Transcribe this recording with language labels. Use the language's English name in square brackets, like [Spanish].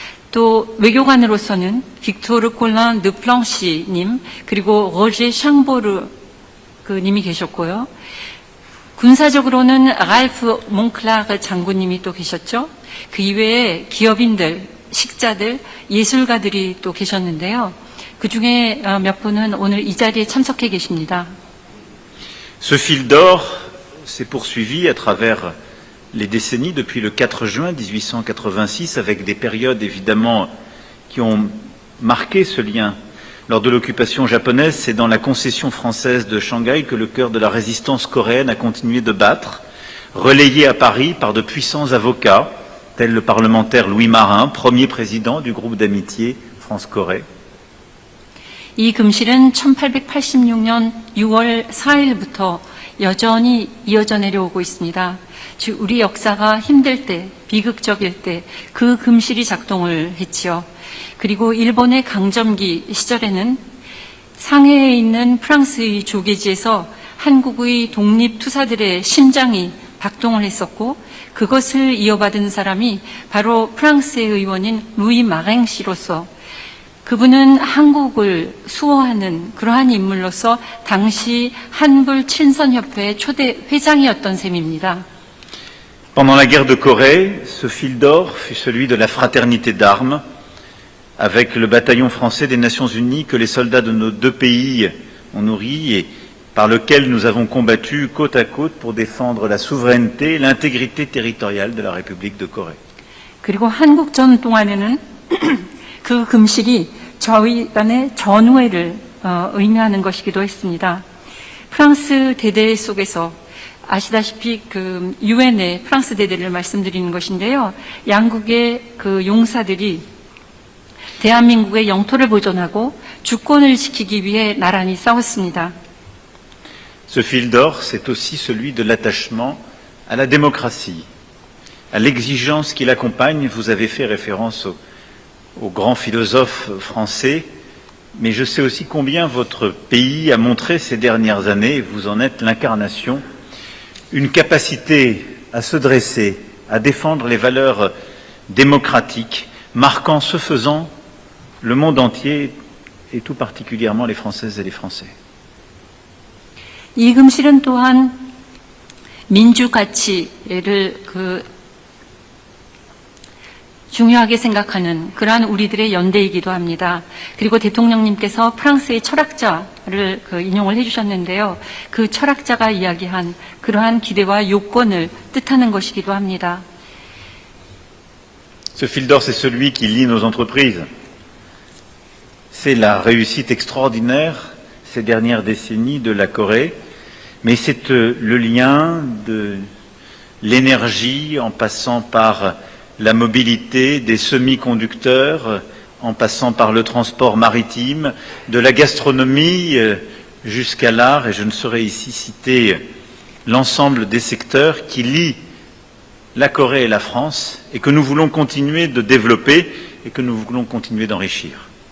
[Korean] 또 외교관으로서는 빅토르 콜란 드 플랑시님 그리고 로제 샹보르 그 님이 계셨고요. 군사적으로는 랄프 몽클라르 장군님이 또 계셨죠. 그 이외에 기업인들, 식자들, 예술가들이 또 계셨는데요. 그 중에 몇 분은 오늘 이 자리에 참석해 계십니다. [French] Ce fil d'or s'est poursuivi à travers les décennies depuis le 4 juin 1886 avec des périodes évidemment qui ont marqué ce lien. Lors de l'occupation japonaise, c'est dans la concession française de Shanghai que le cœur de la résistance coréenne a continué de battre, relayé à Paris par de puissants avocats, tels le parlementaire Louis Marin, premier président du groupe d'amitié France-Corée. [Korean] 이 금실은 1886년 6월 4일부터 여전히 이어져 내려오고 있습니다. 즉 우리 역사가 힘들 때, 비극적일 때 그 금실이 작동을 했지요. 그리고 일본의 강점기 시절에는 상해에 있는 프랑스의 조계지에서 한국의 독립투사들의 심장이 박동을 했었고 그것을 이어받은 사람이 바로 프랑스의 의원인 루이 마랭 씨로서 그분은 한국을 수호하는 그러한 인물로서 당시 한불 친선협회 초대 회장이었던 셈입니다. [French] Pendant la guerre de Corée, ce fil d'or fut celui de la fraternité d'armes avec le bataillon français des Nations Unies que les soldats de nos deux pays ont nourri et par lequel nous avons combattu côte à côte pour défendre la souveraineté et l'intégrité territoriale de la République de Corée. [Korean] 그리고 한국전 동안에는 그 금실이 저희 간의 전우회를 의미하는 것이기도 했습니다. 프랑스 대대 속에서 아시다시피 그 유엔의 프랑스 대대를 말씀드리는 것인데요. 양국의 그 용사들이 대한민국의 영토를 보존하고 주권을 지키기 위해 나란히 싸웠습니다. [French] Ce fil d'or, c'est aussi celui de l'attachement à la démocratie, à l'exigence qui l'accompagne. Vous avez fait référence aux grands philosophes français, mais je sais aussi combien votre pays a montré ces dernières années, vous en êtes l'incarnation, une capacité à se dresser, à défendre les valeurs démocratiques, marquant ce faisant le monde entier et tout particulièrement les Françaises et les Français. [Korean] 이 금실은 또한 민주 가치를 중요하게 생각하는 그러한 우리들의 연대이기도 합니다. 그리고 대통령님께서 프랑스의 철학자를 인용을 해주셨는데요. 그 철학자가 이야기한 그러한 기대와 요건을 뜻하는 것이기도 합니다. [French] Ce fil d'or, c'est celui qui lie nos entreprises. C'est la réussite extraordinaire ces dernières décennies de la Corée, mais c'est le lien de l'énergie en passant par la mobilité des semi-conducteurs, en passant par le transport maritime, de la gastronomie jusqu'à l'art, et je ne saurais ici citer l'ensemble des secteurs qui lient la Corée et la France, et que nous voulons continuer de développer et que nous voulons continuer d'enrichir.